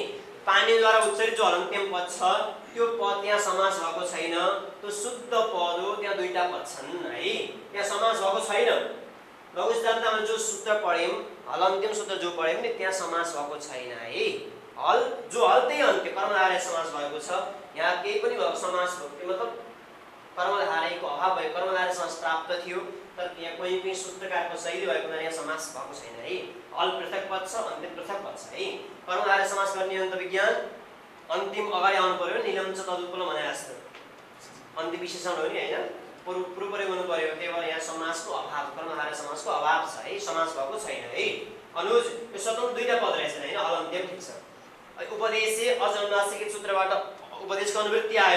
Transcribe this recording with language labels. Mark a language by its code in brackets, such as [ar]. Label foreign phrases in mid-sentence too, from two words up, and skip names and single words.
[ne] पाणिनिद्वारा उच्चारित जो हलन्त्यम पद छ त्यो पद त्यहाँ समास भएको छैन। त्यो शुद्ध पद हो, त्यहाँ दुईटा पद छन् है। त्यहाँ समास भएको छैन। लघु सिद्धान्तमा जो सूत्र पढ्यौँ, हलन्त्यम सूत्र जो पढ्यौँ नि, त्यहाँ समास भएको छैन है। हल जो हल्दै अन्त्य कर्मधारय समास भएको छ, यहाँ केही पनि समास मतलब कर्मधारयको अभाव भयो, कर्मधारय समास प्राप्त थियो, तर त्यहाँ कुनै पनि सूत्रकारको शैली भएको यहाँ समास भएको छैन है। हल पृथक पद छ, अन्त्य पृथक पद छ है। कर्मधारय समास गर्ने अन्त विज्ञान अन्तिम अगाडि आउनु पर्यो, निलम छ तदुत्पन्न भने जस्तो अन्त्य विशेषण हो नि हैन, पूर्व प्रयोग हुनु पर्यो। त्यही भएर यहाँ समासको अभाव, कर्मधारय समासको अभाव छ है, समास भएको छैन है। अनुज, यो स्वतन्त्र दुईटा पद रहेछन् हैन, हल अन्त्यम ठीक छ। [sa] उपदेशे अजन्मासिक [ne] सूत्रबाट उपदेशको अनुवृत्ति आयो।